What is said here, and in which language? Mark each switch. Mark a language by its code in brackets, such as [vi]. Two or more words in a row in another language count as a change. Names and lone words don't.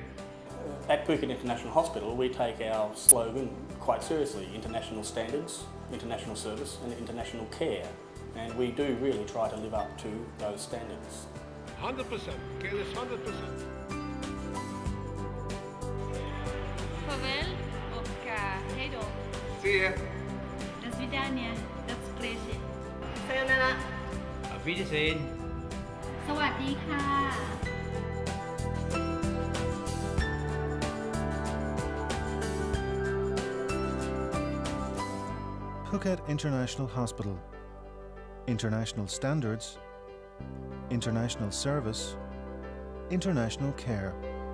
[en] At Phuket International Hospital we take our slogan quite seriously: international standards, international service and international care, and we do really try to live up to those standards. 100%, care is 100%. [sv] Farewell och hej då. [en] See ya. [ru] До свидания. До встречи. [ja] Sayonara. [de] Auf Wiedersehen. [th] สวัสดีค่ะ [en] Phuket International Hospital. International standards, international service, international care.